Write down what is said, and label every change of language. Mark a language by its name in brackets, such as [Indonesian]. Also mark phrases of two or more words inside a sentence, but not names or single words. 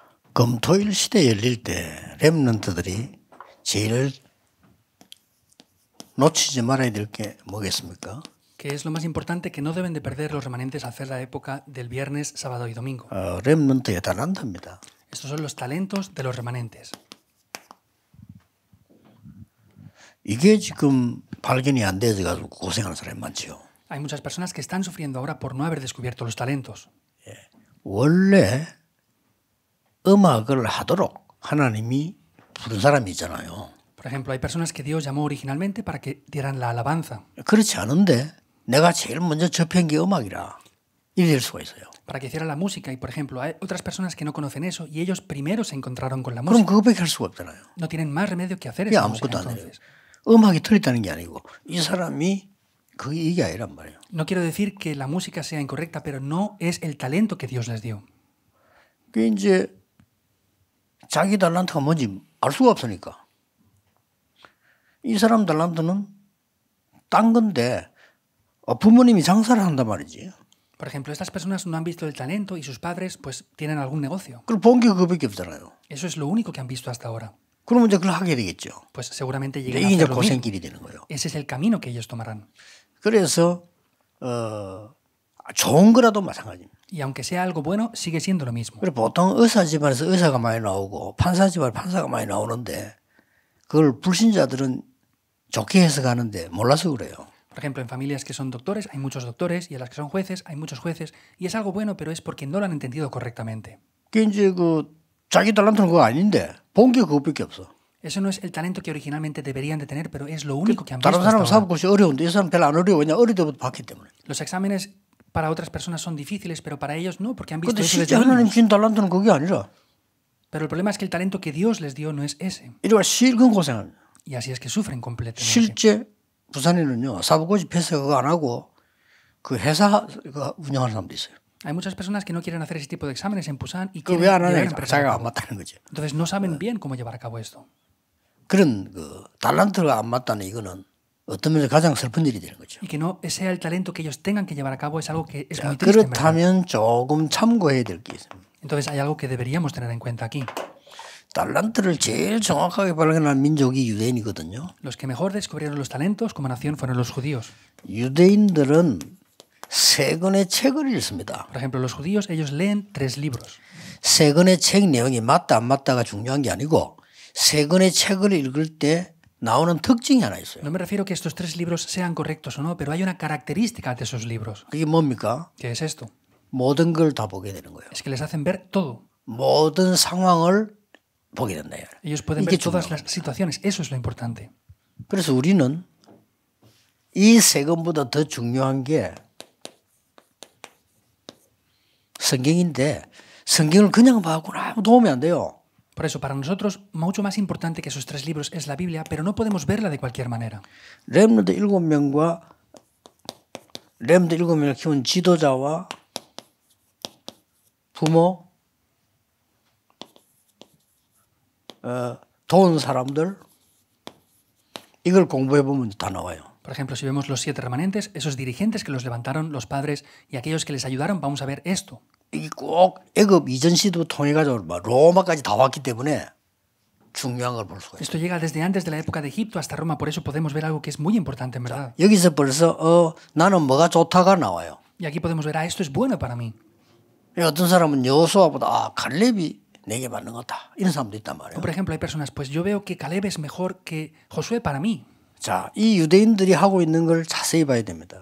[Korean] 금토일 시대 열릴 때 렘넌트들이 제일 놓치지 말아야 될 게 뭐겠습니까? [Spanish] ¿Qué es lo más importante que no deben de perder los remanentes al hacer la época del viernes, sábado y domingo? [Korean] 렘넌트의 달란트입니다. [Spanish] Estos son los talentos de los remanentes. [Korean] 이게 지금 발견이 안 돼서 가지고 고생하는 사람이 많죠. [Spanish] Hay muchas personas que están sufriendo ahora por no haber descubierto los talentos. [Korean] 원래 음악을 하도록 하나님이 부른 사람이 있잖아요. [Spanish] Por ejemplo, hay personas que Dios llamó originalmente para que dieran la alabanza, [Korean] 그렇지 않은데 내가 제일 먼저 접한 게 음악이라 이래 될 수가 있어요. [Spanish] para que hiciera la música. Y, por ejemplo, hay otras personas que no conocen eso y ellos primero se encontraron con la [Korean] 그럼 [Spanish] música. [Korean] 그거밖에 할 수가 없잖아요. [Spanish] No tienen más remedio que hacer [Korean] 이게 [Spanish] esa música. [Korean] 아무것도 안 해요. [Spanish] Entonces, [Korean] 음악이 틀렸다는 게 아니고 이 사람이 그게 이게 아니란 말이에요. [Spanish] no quiero decir que la música sea incorrecta, pero no es el talento que Dios les dio. [Korean] 그 이제 자기 달란트가 뭔지 알 수가 없으니까 이 사람 달란트는 딴 건데 부모님이 장사를 한단 말이지. [Spanish] Por ejemplo, estas personas no han visto el talento y sus padres pues tienen algún negocio. [Korean] 그럼 본 게 그거밖에 없잖아요. [Spanish] Eso es lo único que han visto hasta ahora. [Korean] 그러면 이제 그걸 하게 되겠죠. [Spanish] Pues seguramente [Korean] 이게 [Spanish] lleguen a [Korean] 이제 [Spanish] hacerlo bien. [Korean] 고생길이 되는 거예요. [Spanish] Ese es el camino que ellos tomarán. [Korean] 그래서 좋은 거라도 마찬가지입니다. [Spanish] Y aunque sea algo bueno, sigue siendo lo mismo. [Korean] 그리고 보통 의사 집안에서 의사가 많이 나오고 판사 집안에 판사가 많이 나오는데 그걸 불신자들은 좋게 해석하는데 몰라서 그래요. [Spanish] Por ejemplo, en familias que son doctores hay muchos doctores y en las que son jueces hay muchos jueces y es algo bueno, pero es porque no lo han entendido correctamente. [Korean] 그 이제 그 자기 달란트는 그거 아닌데 본 게 그것밖에 없어. [Spanish] Eso no es el talento que originalmente deberían de tener, pero es lo único que han visto [Korean] 다른 [Spanish] hasta [Korean] 사람은 [Spanish] ahora. [Korean] 사업 것이 어려운데 이 사람 별로 안 어려워. 왜냐 어릴 때부터 봤기 때문에. [Spanish] Los exámenes para otras personas son difíciles, pero para ellos no, porque han visto [Korean] 근데 [Spanish] eso [Korean] 실제 [Spanish] desde [Korean] 하나님 [Spanish] niños. [Korean] 준 달란트는 그게 아니라 [Spanish] Pero el problema es que el talento que Dios les dio no es ese. [Korean] 이래가 실컷 고생합니다. [Spanish] Y así es que sufren completamente. [Korean] 실제 부산에는요 사법고시 패스 그거 안 하고 그 회사 운영하는 사람도 있어요. [Spanish] Hay muchas personas que no quieren hacer ese tipo de exámenes en Busan y [Korean] 그 [Spanish] quieren [Korean] 왜 안 [Spanish] llevar [Korean] 하냐? [Spanish] empresas a [Korean] 자기가 안 [Spanish] cabo. [Korean] 맞다는 거죠. [Spanish] Entonces no saben bien cómo llevar a cabo esto. [Korean] 그런 그 달란트가 안 맞다는 이거는 어떤 면에서 가장 슬픈 일이 되는 거죠. [Spanish] Y que no sea el talento que ellos tengan que llevar a cabo es algo que es muy triste. en verdad. [Korean] 그렇다면 조금 참고해야 될 게 있습니다. [Spanish] Entonces hay algo que deberíamos tener en cuenta aquí. [Korean] 달란트를 제일 정확하게 발견한 민족이 유대인이거든요. [Spanish] Los que mejor descubrieron los talentos como nación fueron los judíos. [Korean] 유대인들은 세 권의 책을 읽습니다. [Spanish] Por ejemplo, los judíos, ellos leen 3 libros. [Korean] 세 권의 책 내용이 맞다 안 맞다가 중요한 게 아니고 세 권의 책을 읽을 때 나오는 특징이 하나 있어요. [Spanish] No me refiero que estos 3 libros sean correctos o no, pero hay una característica de esos libros. [Korean] 그게 뭡니까? [Spanish] ¿Qué es esto? [Korean] 모든 걸 다 보게 되는 거예요. [Spanish] Es que les hacen ver todo. [Korean] 모든 상황을 보게 된다. [Spanish] Ellos pueden [Korean] 이게 [Spanish] ver todas [Korean] 중요한 [Spanish] las situaciones. Eso es lo importante. [Korean] 그래서 우리는 이 세 권보다 더 중요한 게 성경인데 성경을 그냥 봐갖고는 아무 도움이 안 돼요. [Spanish] Por eso, para nosotros, mucho más importante que esos 3 libros es la Biblia, pero no podemos verla de cualquier manera. [Korean] 렘넌트 7명과 렘넌트 7명을 키운 지도자와 부모, 도운 사람들 이걸 공부해 보면 다 나와요. [Spanish] Por ejemplo, si vemos los 7 remanentes, esos dirigentes que los levantaron, los padres y aquellos que les ayudaron, vamos a ver esto. [Korean] 이게 꼭 애굽 이전 시도 통해가지고 막 로마까지 다 왔기 때문에 중요한 걸 볼 수가 있어요. [Spanish] Esto llega desde antes de la época de Egipto hasta Roma, por eso podemos ver algo que es muy importante en verdad. [Korean] 여기서 벌써 나는 뭐가 좋다가 나와요. [Spanish] Y aquí podemos ver, esto es bueno para mí. [Korean] 어떤 사람은 여호수아보다 갈렙이 내게 맞는 거다 이런 사람도 있단 말이에요. [Spanish] O por ejemplo, hay personas, pues yo veo que Caleb es mejor que Josué para mí. [Korean] 자, 이 유대인들이 하고 있는 걸 자세히 봐야 됩니다.